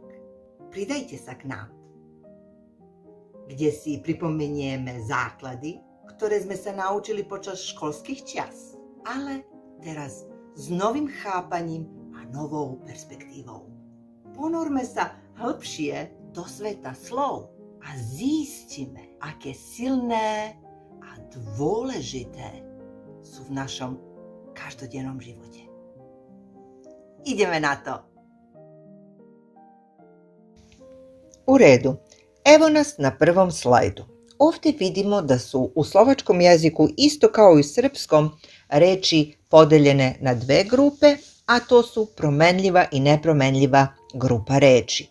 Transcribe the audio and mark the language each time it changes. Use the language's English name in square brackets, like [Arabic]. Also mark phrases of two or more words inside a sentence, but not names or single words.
[Slovak] Pridajte sa k nám, kde si pripomenieme základy, ktoré sme sa naučili počas školských čias, ale teraz s novým chápaním a novou perspektívou. Ponorme sa hlbšie do sveta slov a zistíme, aké silné a dôležité sú v našom každodennom živote. Ideme na to! [Serbian] U redu, evo nas na prvom slajdu. Ovdje vidimo da su u slovačkom jeziku isto kao i u srpskom reči podeljene na dve grupe, a to su promenljiva i nepromenljiva grupa reči.